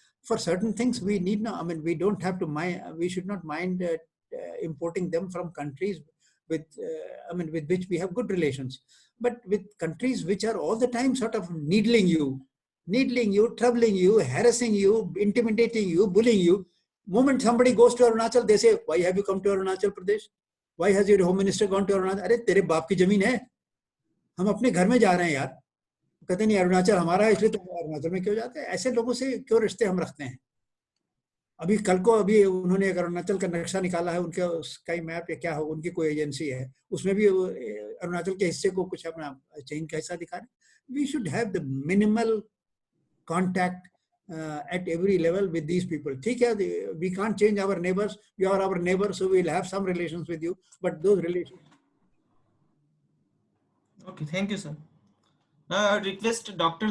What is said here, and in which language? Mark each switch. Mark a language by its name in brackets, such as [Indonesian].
[English] For certain things, we need not. I mean, we don't have to mind. We should not mind importing them from countries with which we have good relations. But with countries which are all the time sort of needling you, troubling you, harassing you, intimidating you, bullying you. Moment somebody goes to Arunachal, they say, why have you come to Arunachal Pradesh? Why has your home minister gone to Arunachal? [Hindi] अरे तेरे बाप की जमीन है, हम अपने घर में जा रहे हैं यार. कहते नहीं अरुणाचल हमारा है इसलिए तो अरुणाचल में क्यों जाते हैं? ऐसे लोगों से क्यों रिश्ते हम रखते हैं? अभी कल को अभी उन्होंने एक अरुणाचल का नक्शा निकाला है, उनके स्काई मैप या क्या हो, उनकी कोई एजेंसी है, उसमें भी अरुणाचल के हिस्से को कुछ अपना चीन का हिस्सा दिखा रहे. [English] We should have the minimal contact at every level with these people. [Hindi] ठीक है, [English] we can't change our neighbors. You are our neighbor, so we'll have some relations with you. But those relations. Okay, thank you, sir. Now I request Dr.